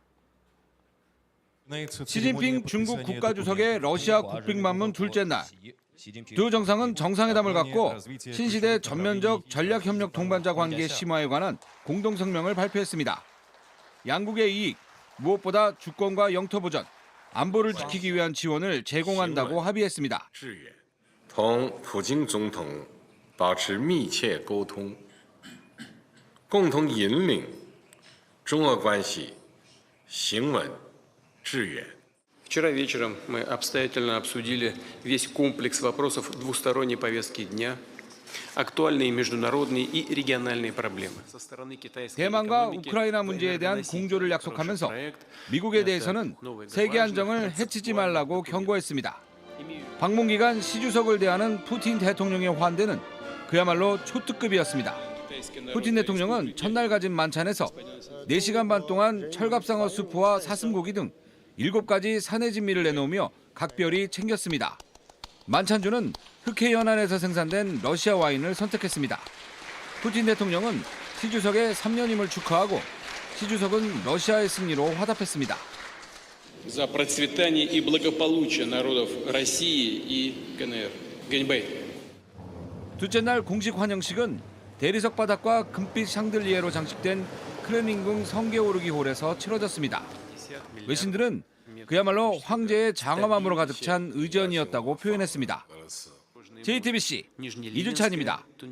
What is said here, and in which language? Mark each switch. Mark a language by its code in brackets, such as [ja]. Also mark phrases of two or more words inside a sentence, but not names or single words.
[ko] 시진핑 중국 국가주석의 러시아 국빈 방문 둘째 날, 두 정상은 정상회담을 갖고 신시대 전면적 전략협력 동반자 관계 심화에 관한 공동성명을 발표했습니다. 양국의 이익, 무엇보다 주권과 영토 보전, 안보를 지키기 위한 지원을 제공한다고 합의했습니다. [zh] 同普京总统保持密切沟通，共同引领中俄关系行稳致远。 [ru] Вчера вечером мы обстоятельно обсудили весь комплекс вопросов двусторонней повестки дня, актуальные международные и региональные проблемы. [ko] 대만과 우크라이나 문제에 대한 공조를 약속하면서 미국에 대해서는 세계 안정을 해치지 말라고 경고했습니다. 방문 기간 시 주석을 대하는 푸틴 대통령의 환대는 그야말로 초특급이었습니다. 푸틴 대통령은 첫날 가진 만찬에서 4시간 반 동안 철갑상어 수프와 사슴고기 등 7가지 산해 진미를 내놓으며 각별히 챙겼습니다. 만찬주는 흑해 연안에서 생산된 러시아 와인을 선택했습니다. 푸틴 대통령은 시 주석의 3년임을 축하하고 시 주석은 러시아의 승리로 화답했습니다. [ru] За процветание и благополучие народов России и КНР. Гэньбэй. [ko] 둘째 날 공식 환영식은 대리석 바닥과 금빛 샹들리에로 장식된 크렘린궁 성게오르기 홀에서 치러졌습니다. 외신들은 그야말로 황제의 장엄함으로 가득 찬 의전이었다고 표현했습니다. JTBC 이주찬입니다.